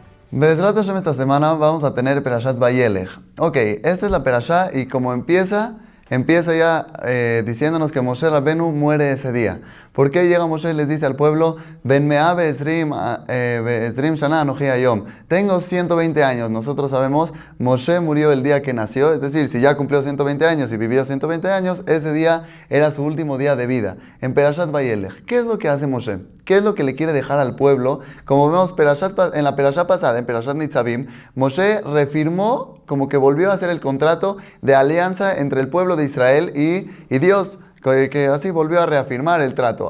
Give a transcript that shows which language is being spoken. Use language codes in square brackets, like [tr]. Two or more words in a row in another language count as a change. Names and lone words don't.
[he] בעזרת השם, [es] esta semana vamos a tener [he] פרשת וילך. [es] Ok, esta es la Perashá y como empieza ya diciéndonos que [he] משה רבנו [es] muere ese día. ¿Por qué llega Moshe y les dice al pueblo, [he] בן מאה ועשרים שנה אנכי היום? [es] Tengo 120 años. Nosotros sabemos, Moshe murió el día que nació, es decir, si ya cumplió 120 años y vivió 120 años, ese día era su último día de vida. En [he] פרשת וילך, [es] ¿qué es lo que hace Moshe? ¿Qué es lo que le quiere dejar al pueblo? Como vemos en la Perashá pasada, en [he] פרשת נצבים, [es] Moshe refirmó, como que volvió a hacer el contrato de alianza entre el pueblo de Israel y Dios, que así volvió a reafirmar el trato.